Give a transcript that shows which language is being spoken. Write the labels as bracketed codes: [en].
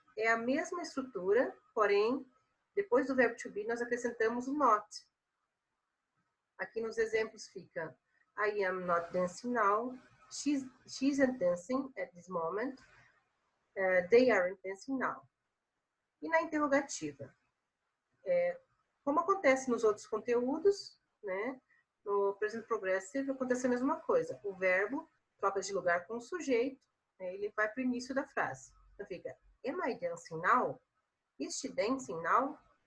[pt] É a mesma estrutura, porém, depois do verbo to be, nós acrescentamos o not. Aqui nos exemplos fica [en] I am not dancing now. She isn't dancing at this moment. They aren't dancing now. [pt] E na interrogativa, como acontece nos outros conteúdos, né? No present progressive acontece a mesma coisa. O verbo troca de lugar com o sujeito, ele vai para o início da frase. Então fica, [en] am I dancing now? Is she dancing now?